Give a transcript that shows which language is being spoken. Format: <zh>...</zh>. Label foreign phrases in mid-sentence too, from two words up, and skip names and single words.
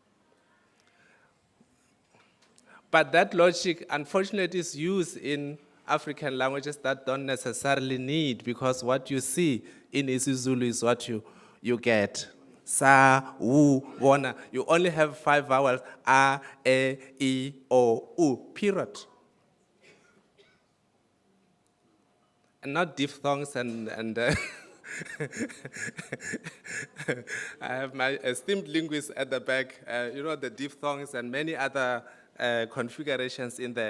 <en>But that logic, unfortunately, is used in African languages that don't necessarily need, because what you see in isiZulu is what you get. Sa, wu, wona. You only have 5 vowels, a, e, o, u, period. And not diphthongs and I have my esteemed linguist at the back, the diphthongs and many other configurations in there.</en>